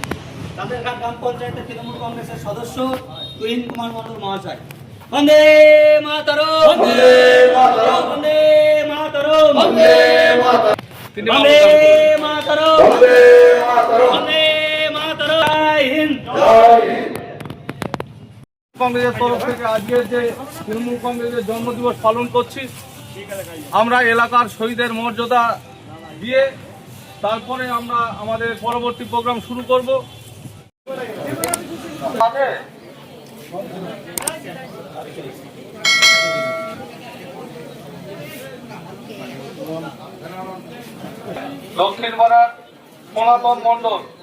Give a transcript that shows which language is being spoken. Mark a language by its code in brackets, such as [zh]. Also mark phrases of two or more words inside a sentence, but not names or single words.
[bn] চাঁদের ঘাট গ্রাম পঞ্চায়েত তৃণমূল কংগ্রেস সদস্য তুহিন কুমার মণ্ডল মহাশয়। [sa] वंदे मातरम, वंदे मातरम, वंदे मातरम, वंदे मातरम, वंदे मातरम, वंदे मातरम, वंदे मातरम। [hi] जय हिंद, जय हिंद। [bn] কংগ্রেসের তরফ থেকে আজকের যে তৃণমূল কংগ্রেসের জন্মদিবস পালন করছি, আমরা এলাকার শহীদের মর্যাদা দিয়ে তারপরে আমরা আমাদের পরবর্তী প্রোগ্রাম শুরু করব। দক্ষিণ পাড়ার সনাতন মণ্ডল,